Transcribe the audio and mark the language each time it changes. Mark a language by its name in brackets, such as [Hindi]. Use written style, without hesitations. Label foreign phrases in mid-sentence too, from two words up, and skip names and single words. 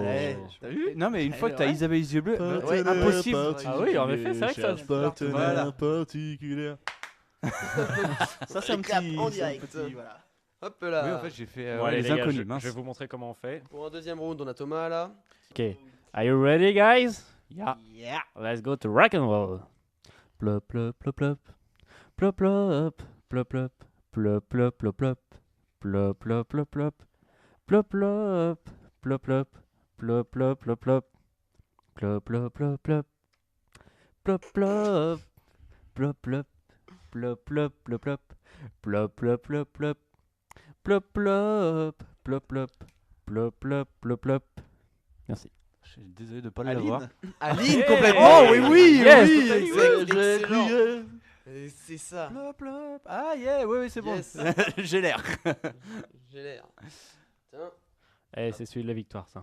[French] T'as vu? Non mais une fois que t'as ouais. Isabelle les yeux bleus, Ouais, impossible. Ah oui, en effet, c'est vrai que ça. Partenaire particulier. Ça, c'est un clap petit. en c'est un direct. petit, voilà. Hop là. Oui, en fait j'ai fait Bon, allez, les les gars, inconnus, je mince. vais vous montrer comment on fait. Pour un deuxième round, on a Thomas là. [English] Ok. Are you ready, guys? Yeah. Yeah. Let's go to rock and roll. Plop, plop, plop, plop. Plop, plop. Plop, plop. Plop, plop, plop, plop. Plop, plop, plop, plop. Plop, plop. Plop, plop. Plop, plop, plop, plop. Plop, plop, plop, plop. Plop, plop. Plop, plop. Plop, plop, plop, plop. Plop, plop, plop, plop. Plop, plop. Plop, plop. Plop, plop, plop, plop. [French] Merci. Je suis désolé de pas l'avoir. Aline. Aline, [English] Yeah. [French] complètement. Oh, oui, oui, [English] Yes, [French] oui. [English] totally, [French] J'ai excellent. crié. Et c'est ça. Plop, plop. Ah yeah, ouais, c'est [English] Yes. [French] bon. J'ai l'air. J'ai l'air. Tiens, Eh, c'est celui de la victoire, ça.